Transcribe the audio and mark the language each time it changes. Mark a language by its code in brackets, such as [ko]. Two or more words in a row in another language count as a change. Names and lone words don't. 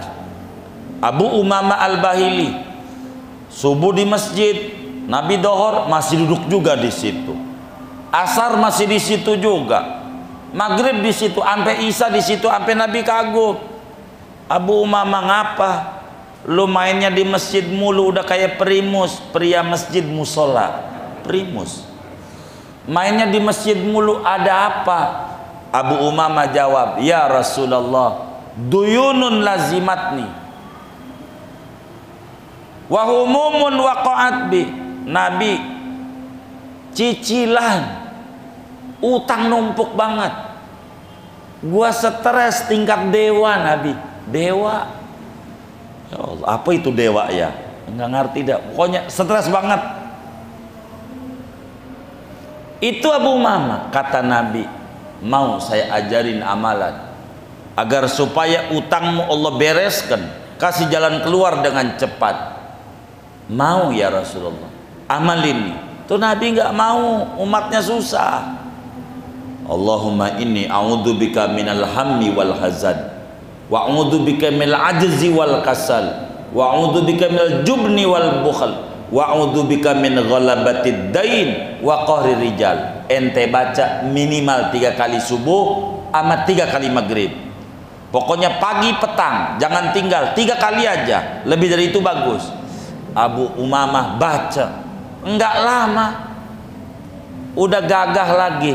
[id] Abu Umamah Al-Bahili, subuh di masjid, Nabi dohor masih duduk juga di situ, asar masih di situ juga, maghrib di situ, sampai isya di situ, sampai Nabi kagum. Abu Umamah, ngapa lu mainnya di masjid mulu, udah kayak primus, pria masjid musola, primus. Mainnya di masjid mulu, ada apa? Abu Umamah jawab, [ar] يا رسول الله, ديون لزمتني وهموم وقعت بي. [id] Nabi, cicilan, utang numpuk banget, gua stres tingkat dewa. Nabi, dewa, [ar] يا الله, [id] apa itu dewa ya? Nggak ngerti dah, pokoknya stres banget. Itu Abu Umamah. Kata Nabi, mau saya ajarin amalan agar supaya utangmu Allah bereskan, kasih jalan keluar dengan cepat. Mau [ar] يا رسول الله, [id] amalin. Tuh Nabi nggak mau, umatnya susah. [ar] اللهم إني أعوذ بك من الهم والحزن وأعوذ بك من العجز والكسل وأعوذ بك من الجبن والبخل وأعوذ بك من غلبة الدين وقهر الرجال. [id] Ente baca minimal 3 kali subuh sama 3 kali maghrib. Pokoknya pagi petang jangan tinggal, 3 kali aja, lebih dari itu bagus. Abu Umamah baca, enggak lama udah gagah lagi.